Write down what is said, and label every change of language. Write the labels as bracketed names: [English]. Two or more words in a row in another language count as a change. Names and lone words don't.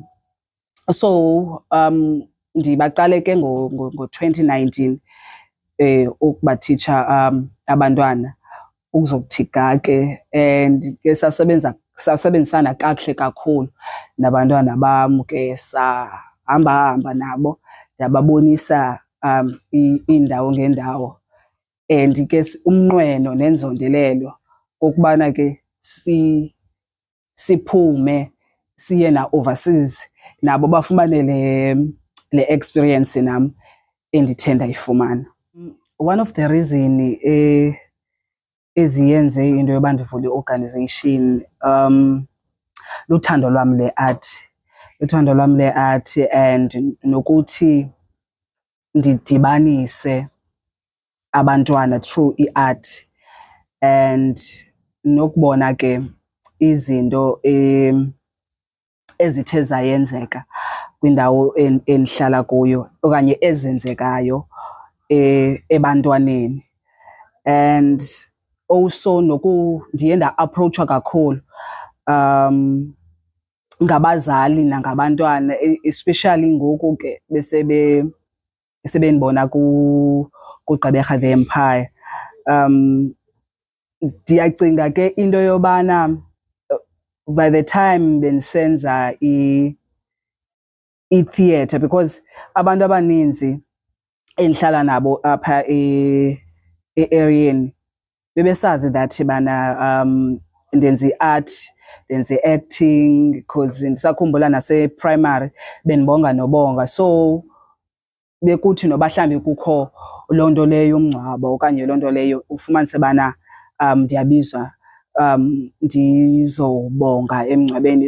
[Xhosa] So ndibaqale ke ngo-2019 ukubatitsha abantwana ukuzokuthi ga ke, and ke sasebenzisana kakuhle kakhulu nabantwana bam ke, sahamba nabo ndababonisa iindawo ngeendawo, and ke umnqweno nenzondelelo kokubana ke siphume siye na-overseas nabo bafumane le experience nam endithe ndayifumana. [English] One of the reason [Xhosa] eziyenze into yoba ndivule i-organization luthando lwam le-art, and nokuthi ndidibanise abantwana through i-art, and nokubona ke izinto ezithe zayenzeka kwindawo endihlala kuyo okanye ezenzekayo ebantwaneni. [English] And also [Xhosa] ndiye nda-approachwa kakhulu ngabazali nangabantwana, especially ngoku ke sebendibona kuGqeberha The Empire. Ndiyacinga ke into yobana [English] by the time [Xhosa] bendisenza i-theatre, because abantu abaninzi endihlala nabo apha e-areeni bebesazi that bana ndenza i-art, ndenza i-acting, because ndisakhumbula nase-primary bendibonga nobonga. So bekuthi noba mhlawumbi kukho loo nto leyo umngcwabo okanye loo nto leyo ufumanise bana ndiyabizwa ndizobonga emngcwabeni.